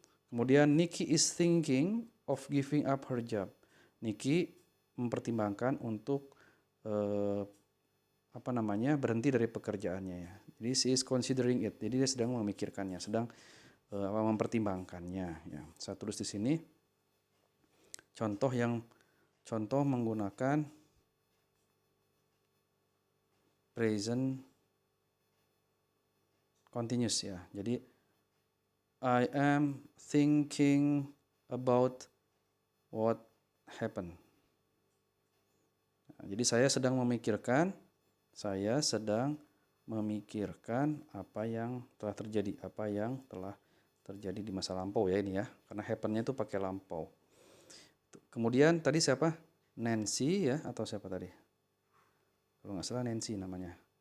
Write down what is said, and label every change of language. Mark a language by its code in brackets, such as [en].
[id] Kemudian [en] Nikki is thinking of giving up her job. [id] Nikki mempertimbangkan untuk berhenti dari pekerjaannya ya. Jadi [en] she is considering it. [id] Jadi dia sedang memikirkannya, sedang mempertimbangkannya ya. Saya tulis di sini contoh menggunakan present continuous ya. Jadi [en] I am thinking about what happened. [id] Nah, jadi saya sedang memikirkan apa yang telah terjadi di masa lampau ya ini ya. Karena happen-nya itu pakai lampau. Kemudian tadi siapa? Nancy ya, atau siapa tadi? Kalau nggak salah Nancy namanya.